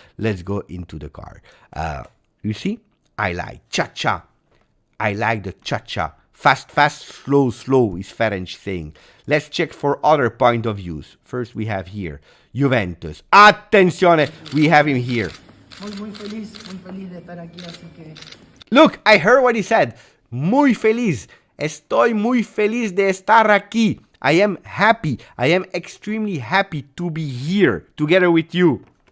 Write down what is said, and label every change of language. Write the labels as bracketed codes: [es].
[en] Let's go into the car. You see? I like cha-cha. I like the cha-cha. Fast, fast, slow, slow is Ferenc saying. Let's check for other point of views. First we have here Juventus. Attenzione, we have him here. [es] Muy feliz de estar aquí, así que... [en] Look, I heard what he said. [es] Muy feliz. Estoy muy feliz de estar aquí. [en] I am happy. I am extremely happy to be here together with you.